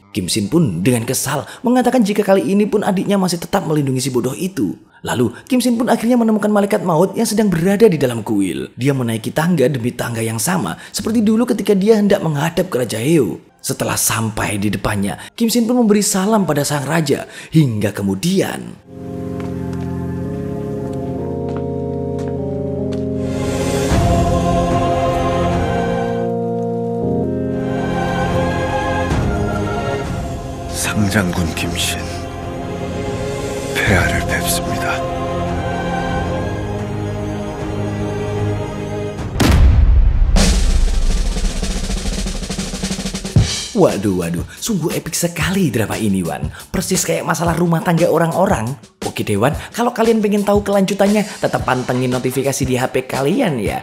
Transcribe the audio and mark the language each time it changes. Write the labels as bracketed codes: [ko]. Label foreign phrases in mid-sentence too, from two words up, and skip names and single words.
[id] Kim Shin pun dengan kesal mengatakan jika kali ini pun adiknya masih tetap melindungi si bodoh itu. Lalu Kim Shin pun akhirnya menemukan malaikat maut yang sedang berada di dalam kuil. Dia menaiki tangga demi tangga yang sama seperti dulu ketika dia hendak menghadap ke Raja Heo. Setelah sampai di depannya, Kim Shin pun memberi salam pada sang raja hingga kemudian [ko] 상장군 김신 폐하를 뵙습니다. [id] Waduh, sungguh epik sekali drama ini, Wan. Persis kayak masalah rumah tangga orang-orang. Oke Dewan, kalau kalian pengen tahu kelanjutannya, tetap pantengin notifikasi di HP kalian ya.